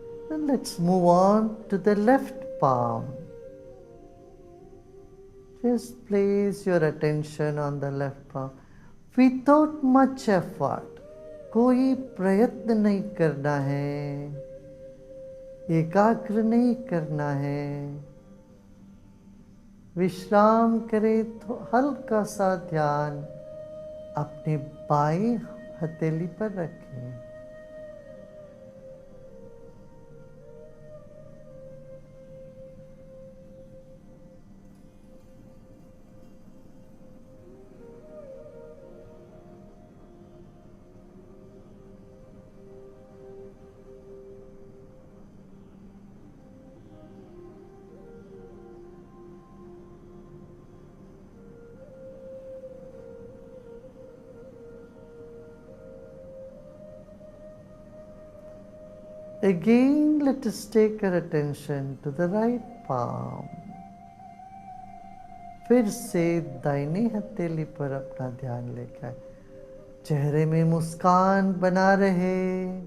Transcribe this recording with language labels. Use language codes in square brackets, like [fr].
[en] And let's move on to the left palm. Just place your attention on the left palm without much effort. [hi] कोई प्रयत्न नहीं करना है, एकाग्र नहीं करना है. विश्राम करें तो हल्का सा ध्यान अपने बाएं हथेली पर रखें. [en] Again, let us take our attention to the right palm. [hi] फिर से दाहिनी हथेली पर अपना ध्यान लेकर चेहरे में मुस्कान बना रहे.